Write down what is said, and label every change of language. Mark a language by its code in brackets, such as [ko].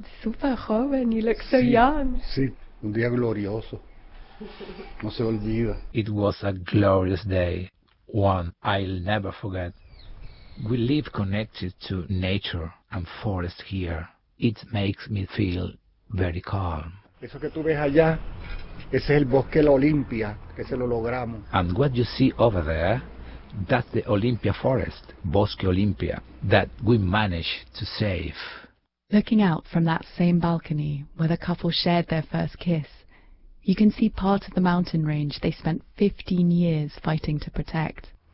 [es] Super joven, [en] you look so young. [es] Sí, un día glorioso. No se olvida. [en] It was a glorious day, one I'll never forget. We live connected to nature and forest here. It makes me feel very calm. [es] Eso que tú ves allá, ese es el bosque La Olimpia, que se lo logramos. [en] And what you see over there, that's the Olimpia forest, Bosque Olimpia, that we managed to save. Looking out from that same balcony where the couple shared their first kiss, you can see part of the mountain range they spent 15 years fighting to protect.